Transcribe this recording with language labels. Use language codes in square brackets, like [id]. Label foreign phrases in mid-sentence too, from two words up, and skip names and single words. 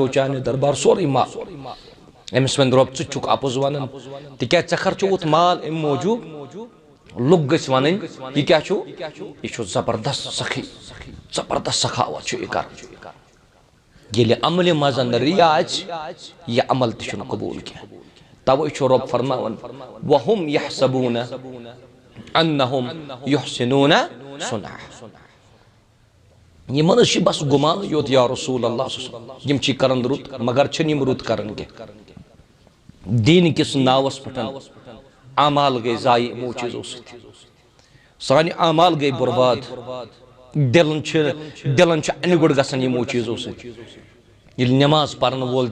[ks] چانہِ دربار سورُے مال امس ون رۄب ژٕ چھُکھ اپُز ونان تِکیٛازِ ژےٚ خرچووُتھ مال امہِ موٗجوٗب لُکھ گٔژھۍ ونٕنۍ یہِ کیٛاہ چھُ یہِ چھُ زبردست سخی زبردست سخاوت چھُ یہِ کران ییٚلہِ عملہِ منٛز ریا آسہِ یہِ عمل تہِ چھُنہٕ قبوٗل کینٛہہ توے چھُ رۄب فرماوان [ar] وَهُمْ يَحْسَبُونَ أَنَّهُمْ يُحْسِنُونَ صُنْعًا [ks] یمن چھ بس گمان یوت [ar] یا رسول اللہ [ks] یم چھ کرن رُت مگر چھن یم رُت کرن کینٛہہ دین کس ناوس پٹھ اعمال گئی ضایع یمو چیزو سۭتۍ سانہِ اعمال گئی برباد دلن چھ انہِ گُڑ گژھان یمو چیزو سۭتۍ ییٚلہِ نٮ۪ماز پرن وول